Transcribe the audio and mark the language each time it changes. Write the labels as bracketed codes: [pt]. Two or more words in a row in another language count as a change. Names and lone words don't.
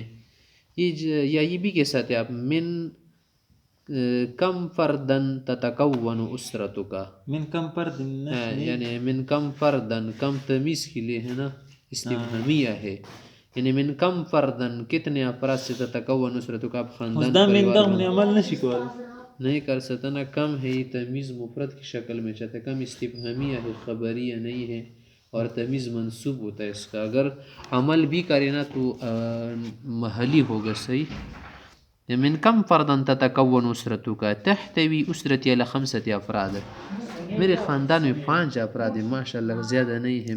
[ur] یا یہ بھی کہہ سکتے آپ [ar] من کم فردن تتکون اسرتک، من کم فرد [ur] یعنی [ar] من کم فردن، [ur] کم تمیز کے لیے ہے نا، استفہامیہ ہے، یعنی [ar] من کم فردن [ur] کتنے افراد سے [ar] تتکون اسرتک، [ur] آپ خاندان [ps] دا من [ur] پریوار [ps] دغه [ar] بن [ps] عمل نشي کول. [ur] نہیں کر سکتا نا. کم ہے یہ تمیز مفرد کی شکل میں چاہتا ہے، کم استفہامیہ ہے، خبریہ نہیں ہے، اور تمیز منصوب ہوتا ہے اس کا. اگر عمل بھی کرے نا تو محلی ہوگا. صحیح. [ar] من کم فردن تتکون اسرتک تحتوی اسرتی علی 5 افراد، [ur] میرے خاندان میں 5 افراد ہیں، ماشاء اللہ زیادہ نہیں ہے.